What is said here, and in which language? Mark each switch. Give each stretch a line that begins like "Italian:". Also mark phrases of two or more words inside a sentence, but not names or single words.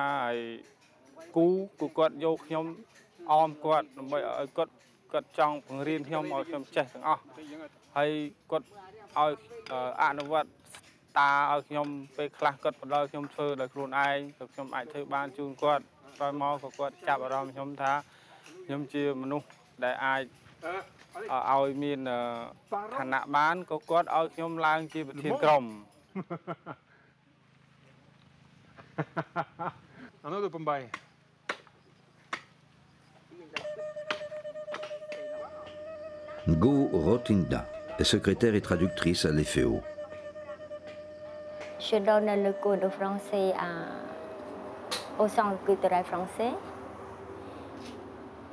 Khmer: ឲ្យគូគាត់យកខ្ញុំអមគាត់ដើម្បីឲ្យគាត់ចង់បង្រៀនខ្ញុំឲ្យខ្ញុំចេះទាំងអស់ហើយគាត់ឲ្យអនុវត្តតាឲ្យខ្ញុំពេលខ្លះគាត់បដិខ្ញុំធ្វើដោយខ្លួនឯងទៅខ្ញុំអាចធ្វើបានជូនគាត់ក្រោយមកក៏គាត់ចាប់អារម្មណ៍ខ្ញុំថាខ្ញុំជាមនុស្សដែលអាចឲ្យមានឋានៈបានក៏គាត់ឲ្យខ្ញុំឡើងជាប្រធានក្រុម
French: Ngo Rotingda est secrétaire et traductrice à l'EFEO. Je donne le cours de français au Centre culturel français.